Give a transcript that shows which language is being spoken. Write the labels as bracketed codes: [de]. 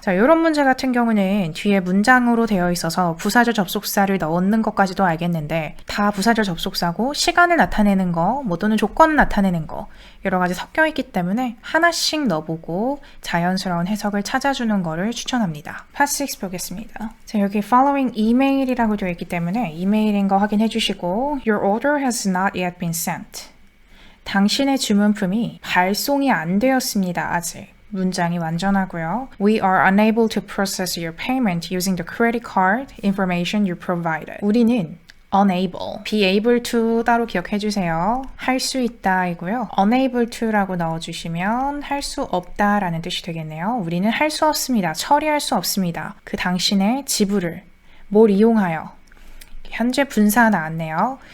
[ko] 자, 이런 문제 같은 경우는 뒤에 문장으로 되어 있어서 부사절 접속사를 넣는 것까지도 알겠는데 다 부사절 접속사고 시간을 나타내는 거, 뭐 또는 조건을 나타내는 거 여러 가지 섞여 있기 때문에 하나씩 넣어보고 자연스러운 해석을 찾아주는 거를 추천합니다. Past 6 보겠습니다. 자, 여기 following email이라고 되어 있기 때문에 이메일인 거 확인해 주시고 [en] Your order has not yet been sent. [ko] 당신의 주문품이 발송이 안 되었습니다. 아직. 문장이 완전하고요. [en] We are unable to process your payment using the credit card information you provided. [ko] 우리는 unable, be able to 따로 기억해 주세요. 할 수 있다 이고요. unable to라고 넣어주시면 할 수 없다 라는 뜻이 되겠네요. 우리는 할 수 없습니다. 처리할 수 없습니다. 그 당신의 지불을 뭘 이용하여 현재 분사 나왔네요.